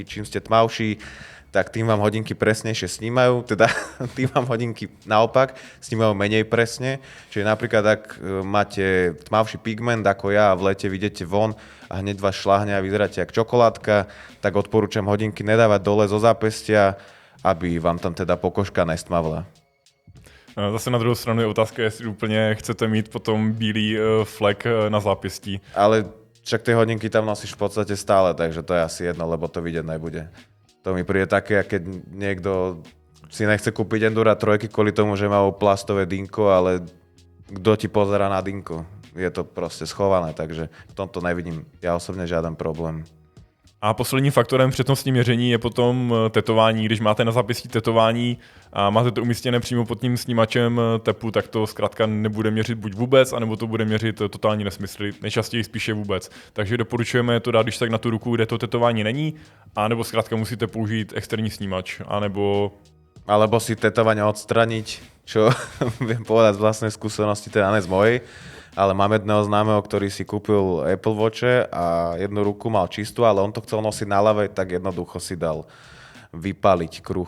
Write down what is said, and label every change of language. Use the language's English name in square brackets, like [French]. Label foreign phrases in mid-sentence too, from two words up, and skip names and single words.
[Slovak] Čím ste tmavší, tak tým vám hodinky presnejšie snímajú, teda tým vám hodinky naopak snímajú menej presne. Čiže napríklad, ak máte tmavší pigment ako ja a v lete vidíte von a hneď vás šľahne a vyzeráte jak čokoládka, tak odporúčam hodinky nedávať dole zo zápestia, aby vám tam teda pokožka nestmavla. [Czech] Zase na druhou stranu je otázka, jestli úplně chcete mít potom bílý flek na zápěstí. [Slovak] Ale však tie hodinky tam nosíš v podstate stále, takže to je asi jedno, lebo to vidieť nebude. To mi príde také, keď niekto si nechce kúpiť Endura 3 kvôli tomu, že má plastové dynko, ale kto ti pozerá na dynko? Je to proste schované, takže v tomto nevidím ja osobne žiaden problém. [Czech] A posledním faktorem přednostní měření je potom tetování. Když máte na zápěstí tetování a máte to umístěné přímo pod tím snímačem tepu, tak to zkrátka nebude měřit buď vůbec, anebo to bude měřit totální nesmysly, nejčastěji spíše vůbec. Takže doporučujeme to dát když tak na tu ruku, kde to tetování není, anebo zkrátka musíte použít externí snímač, [Slovak] Alebo si tetovanie odstraniť, čo viem povedať z vlastnej skúsenosti, teda ne z mojej, ale mám jedného známeho, ktorý si kúpil Apple Watche a jednu ruku mal čistú, ale on to chcel nosiť na ľavej, tak jednoducho si dal vypaliť kruh.